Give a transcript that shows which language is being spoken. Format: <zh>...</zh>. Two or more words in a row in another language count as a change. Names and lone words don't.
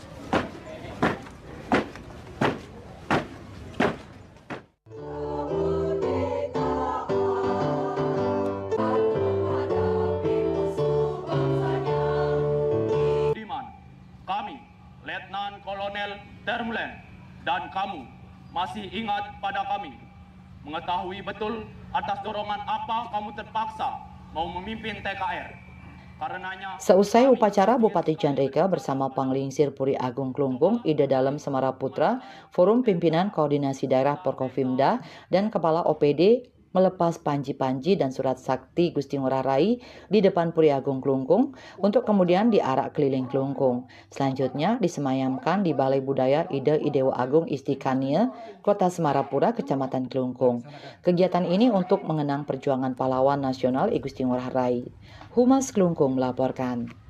<id>Kami, Letnan Kolonel Termulen, dan kamu masih ingat pada kami. Mengetahui betul atas dorongan apa kamu terpaksa mau memimpin TKR. Karenanya, seusai upacara, Bupati Jandrike bersama Panglingsir Puri Agung Klungkung, Ide Dalem Semara Putra, Forum Pimpinan Koordinasi Daerah Porkofimda, dan Kepala OPD melepas Panji-Panji dan Surat Sakti Gusti Ngurah Rai di depan Puri Agung Klungkung untuk kemudian diarak keliling Klungkung. Selanjutnya disemayamkan di Balai Budaya Ide Dewa Agung Istikania, Kota Semarapura, Kecamatan Klungkung. Kegiatan ini untuk mengenang perjuangan pahlawan nasional I Gusti Ngurah Rai. Humas Klungkung melaporkan.</id>